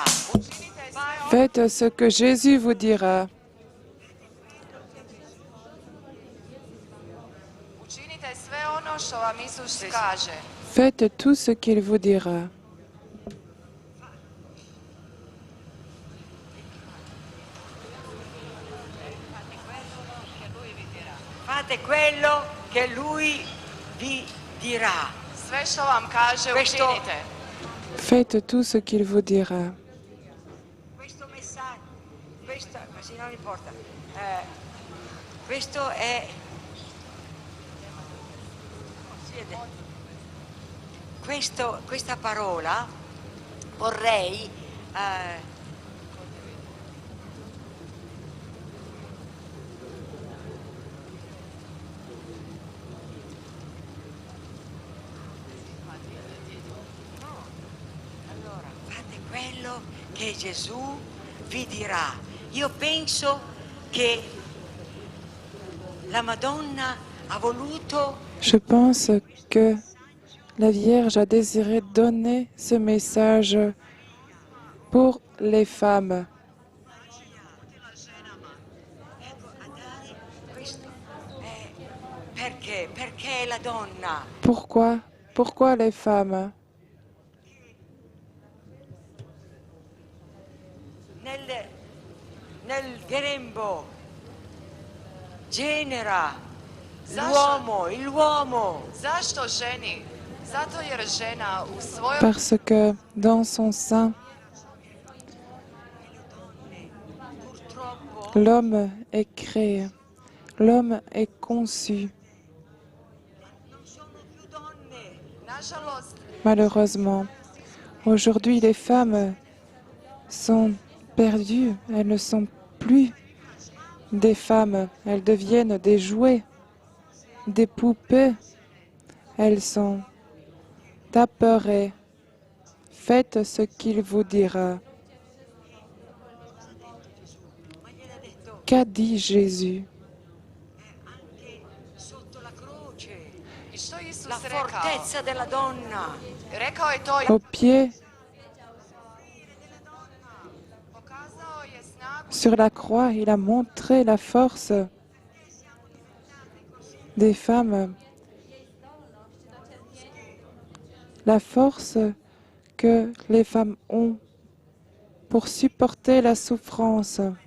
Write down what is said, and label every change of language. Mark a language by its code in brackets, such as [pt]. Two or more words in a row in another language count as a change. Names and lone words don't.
[fr] Faites ce que Jésus vous dira. [hr] Učinite sve ono što vam Isus kaže. [fr] Faites tout ce qu'il vous dira. [it] Fate quello che Lui vi dirà. [hr] Sve što vam kaže [it] Questo- [hr] učinite. [fr] Faites tout ce qu'il vous dira. [it] Questo messaggio, ma sì, non importa. Questo è... questa parola vorrei allora, fate quello che Gesù vi dirà. Io penso che la Madonna ha voluto [fr] Je pense que la Vierge a désiré donner ce message pour les femmes. [it] questo. Perché? Perché la donna [fr] Pourquoi? Pourquoi les femmes? [it] nel grembo genera [hr] Zašto? [it] l'uomo. [hr] Zašto ženi? Zato jer žena u svojom [fr] Parce que dans son sein, [it] Purtroppo [fr] l'homme est créé, l'homme est conçu. [it] non sono più donne. [hr] nažalost [fr] Malheureusement, aujourd'hui, les femmes sont perdues, elles ne sont plus des femmes, elles deviennent des jouets, des poupées. Elles sont apeurées. Faites ce qu'il vous dira. [it] Ma gliel'ha detto [fr] Qu'a dit Jésus? [it] anche sotto la croce. [hr] i što je Isus [it] La [hr] rekao? [it] fortezza della donna. [hr] Rekao je to, [fr] Au pied, [hr] pokazao je snagu [fr] sur la croix, il a montré la force des femmes, la force que les femmes ont pour supporter la souffrance.